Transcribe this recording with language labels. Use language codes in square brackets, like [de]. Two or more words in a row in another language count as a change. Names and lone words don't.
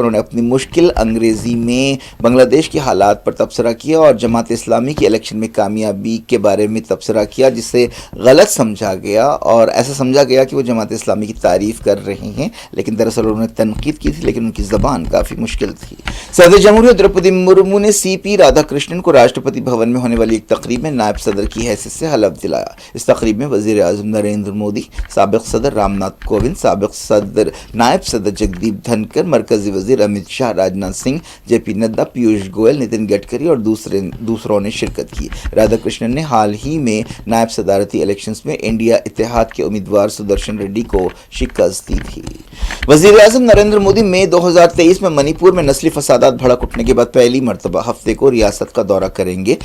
[ur] انہوں نے اپنی مشکل انگریزی میں بنگلہ دیش کے حالات پر تبصرہ کیا اور جماعت اسلامی کی الیکشن میں کامیابی کے بارے میں تبصرہ کیا جسے غلط سمجھا گیا اور ایسا سمجھا گیا کہ وہ جماعت اسلامی کی تعریف کر رہے ہیں، لیکن دراصل انہوں نے تنقید کی تھی لیکن ان کی زبان کافی مشکل تھی۔ صدر جمہوریہ دروپدی مرمو نے سی پی رادھا کرشنن کو راشٹرپتی بھون میں ہونے والی ایک تقریب میں نائب صدر کی حیثیت سے حلف دلایا۔ اس تقریب میں وزیر اعظم نریندر مودی، سابق صدر رام ناتھ کووند، سابق صدر نائب صدر جگدیپ دھنکر، مرکزی وزیر امت شاہ، راجناتھ سنگھ، جے پی نڈا، پیوش گوئل، نتن گڈکری اور دوسروں نے شرکت کی۔ رادھا کرشنن نے حال ہی میں نائب صدارتی الیکشنز میں انڈیا اتحاد کے امیدوار سدرشن ریڈی کو شکست دی تھی۔ وزیر اعظم نریندر مودی مئی 2023 میں منی پور میں نسلی فسادات بھڑک اٹھنے کے بعد پہلی مرتبہ ہفتے کو ریاست کا دورہ کریں گے۔